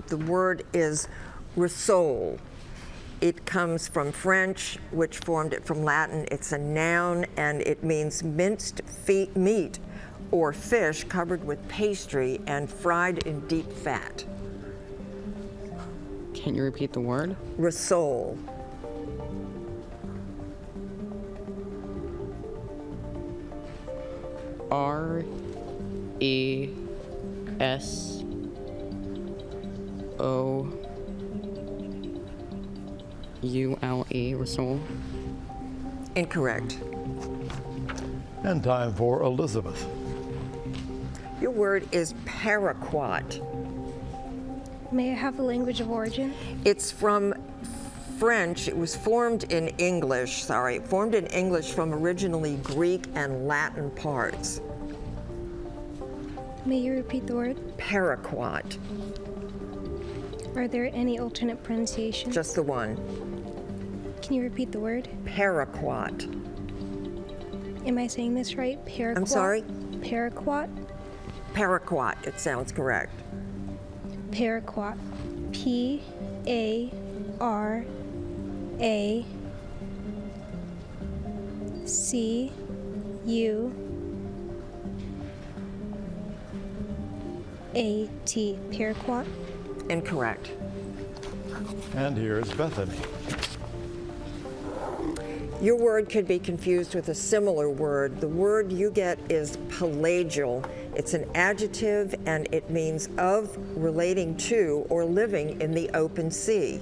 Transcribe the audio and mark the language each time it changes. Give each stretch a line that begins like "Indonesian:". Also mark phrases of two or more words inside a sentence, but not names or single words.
English: The word is risole. It comes from French, which formed it from Latin. It's a noun, and it means minced meat or fish covered with pastry and fried in deep fat. Can you repeat the word? Risole. R-E-S-O-U-L-E, Rasoul. Incorrect. And time for Elizabeth. Your word is paraquat. May I have the language of origin? It's from French. It was formed in English, from originally Greek and Latin parts. May you repeat the word? Paraquat. Are there any alternate pronunciations? Just the one. Can you repeat the word? Paraquat. Am I saying this right? Paraquat? I'm sorry? Paraquat? Paraquat, it sounds correct. Paraquat. P-A-R-A-C-U-A-T. Paraquat? Incorrect. And here's Bethany. Your word could be confused with a similar word. The word you get is pelagial. It's an adjective and it means of, relating to, or living in the open sea.